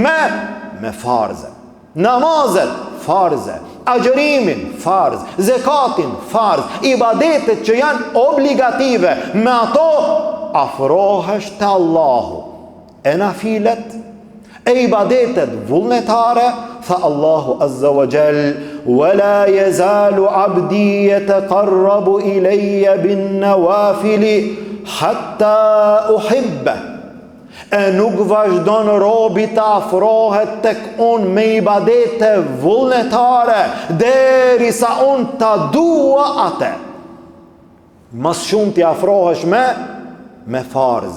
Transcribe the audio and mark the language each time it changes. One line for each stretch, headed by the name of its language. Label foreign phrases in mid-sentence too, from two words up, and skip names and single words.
Albanian: Me farze. Namazet, farze. Agjërimin, farz. Zekatin, farz. Ibadetet që janë obligative, me ato afrohesh të Allahu. E nafilet, e ibadetet vullnetare, tha Allahu
Arabic: عز وجل: "ولا يزال عبدي يتقرب إلي بالنوافل حتى أحبه."
Albanian: E nuk vazhdon robi të afrohet tek unë me ibadete vullnetare derisa unë ta dua atë. Mas shumë ti afrohesh me farze.